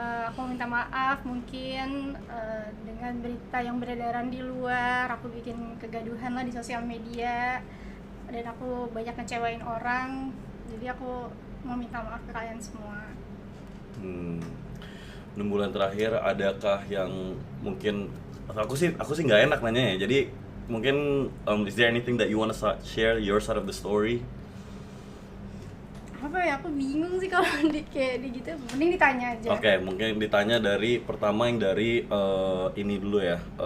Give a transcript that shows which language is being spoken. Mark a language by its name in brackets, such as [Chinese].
[Indonesian] Aku minta maaf mungkin dengan berita yang beredaran di luar. Aku bikin kegaduhan lah di sosial media dan aku banyak ngecewain orang. Jadi aku mau minta maaf ke kalian semua. 6 bulan terakhir adakah yang mungkin aku sih nggak enak nanya ya. Jadi mungkin [English] is there anything that you wanna share your side of the story? [Indonesian] Apa ya, aku bingung sih kalau kayak gitu. Mending ditanya aja. Oke, mungkin ditanya dari pertama yang dari ini dulu ya.